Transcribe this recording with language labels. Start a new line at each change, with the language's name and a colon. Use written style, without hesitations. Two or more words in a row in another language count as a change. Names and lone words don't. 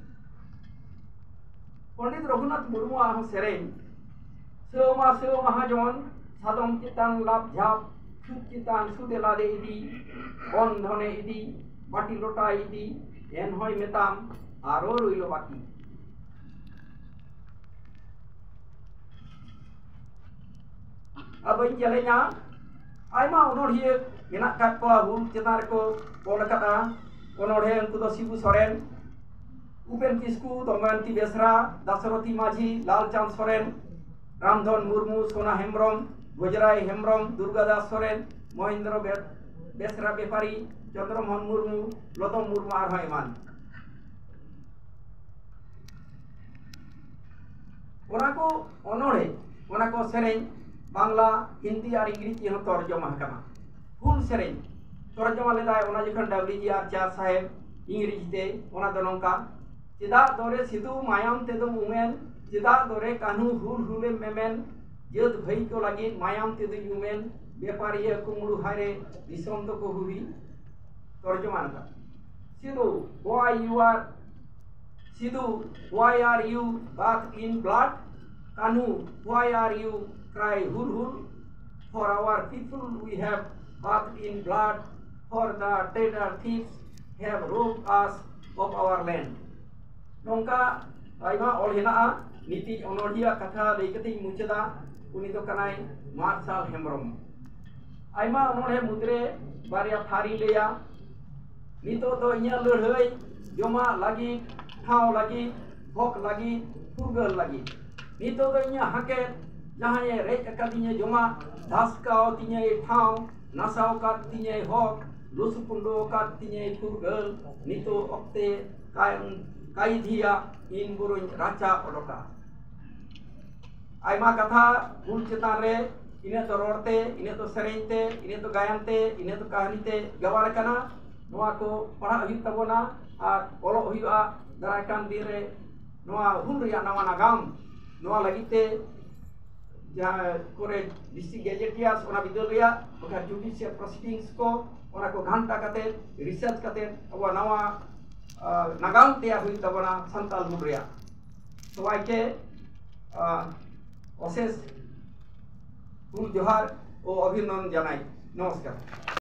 Santali: Pandit Raghunath Murmu ahong sereng Seuma Mahajon Sadom Chitan Lab Jhap Sud Chitan Sudelade Idi On Dhone Idi Bati Lota Idi Enhoi Metam Aro Ruilo Baki Abain jalenya Aima onodhie menak kat ko hul chitan ko bola kata onodhe unku do Sibu Soren Upen Kisku, Tomanti Besra, Dasaroti Maji, Lalchand Soren, Ramdhon Murmu, Sona Hembrom, Gujrai Hembrom, Durgadas Soren, Mohindra Besra Bepari, Chandramon Murmu, Lodom Murmu Arhaiman. Onako onore, onako sereng, Bangla, Hindi ar English yang torjomah kana. Full sereng. Torjomah ledai ona jikhan WGR Char Saheb English te ona donongka Cida dore sidu mayam tedo umen cida dore kanu hule memen jod bhai ko lagi mayam tedo umen bepariya kumulu hare disom to ko hubi torjoman ka sidu why
English: are you bathed in blood kanu why are you cry hul for our people we have bathed in blood for the traitor thieves have robbed us of our land
Santali: Nongka aima olhena niti onodia katha leikati muchada uni do kanai Marshal Hembrom aima onore mudre baria thari leya nito do inya lurhai joma lagi thau lagi hok lagi furgal lagi nito do inya hake jahaye rek akadinya joma daskao tinya thau nasau kat tinya hok lusupundo kat tinya furgal nito okte Kaidhia in burun raca odoka. Aima katha hul chitan re ine to rorte, ine to serente, ine to gayante, ine to kahanite gawar kana noa ko padha huyuk tabona ar olo huyuga daraikan dire noa hul reya nawa nagam noa lagite ja kore
English: district gazetteers
Santali: ona bidol reya oka
English: judicial proceedings
Santali: ko ona ko ghanta kate research kate abo nawa Nagam tiar hui tabona santal mudria.
Bangla: Sawai ke অশেষ ফুল জোহার ও অভিনন্দন জানাই। নমস্কার।